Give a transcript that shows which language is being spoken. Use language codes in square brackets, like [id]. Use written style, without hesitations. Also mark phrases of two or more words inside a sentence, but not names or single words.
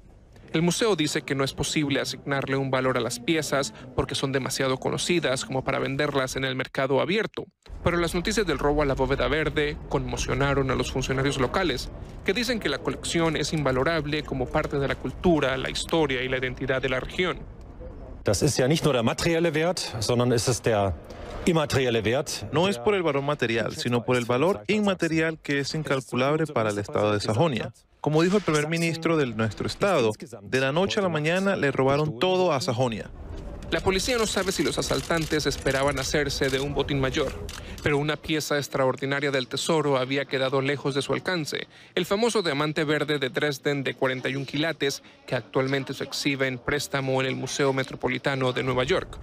[es] El museo dice que no es posible asignarle un valor a las piezas porque son demasiado conocidas como para venderlas en el mercado abierto. Pero las noticias del robo a la Bóveda Verde conmocionaron a los funcionarios locales, que dicen que la colección es invalorable como parte de la cultura, la historia y la identidad de la región. [de] Das ist ja nicht nur der materielle Wert, sondern es ist der immaterielle Wert. [es] No es por el valor material, sino por el valor inmaterial que es incalculable para el estado de Sajonia. Como dijo el primer ministro de nuestro estado, de la noche a la mañana le robaron todo a Sajonia. La policía no sabe si los asaltantes esperaban hacerse de un botín mayor, pero una pieza extraordinaria del tesoro había quedado lejos de su alcance, el famoso diamante verde de Dresden de 41 quilates que actualmente se exhibe en préstamo en el Museo Metropolitano de Nueva York.